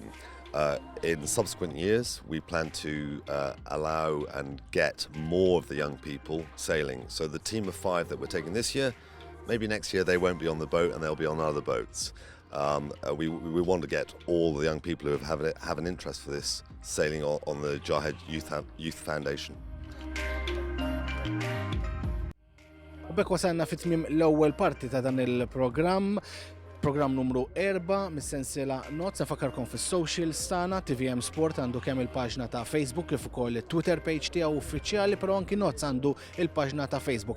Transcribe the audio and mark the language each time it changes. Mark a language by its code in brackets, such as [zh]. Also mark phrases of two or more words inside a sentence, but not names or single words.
[en] In subsequent years, we plan to allow and get more of the young people sailing. So the team of 5 that we're taking this year, maybe next year they won't be on the boat and they'll be on other boats. We want to get all the young people who have an interest for this sailing on the Jarhead Youth Foundation. [mt] U bekk wasanna fit-tmiem l-ewwel parti ta' dan il-programm. Program numru 4 mis-sensiela Nozz. Nfakkarkom fis-socials tagħna TVM Sport għandu kemm il-paġna ta' Facebook kif ukoll it-Twitter page tiegħu uffiċjali, però anki Nozz għandu il-paġna ta' Facebook.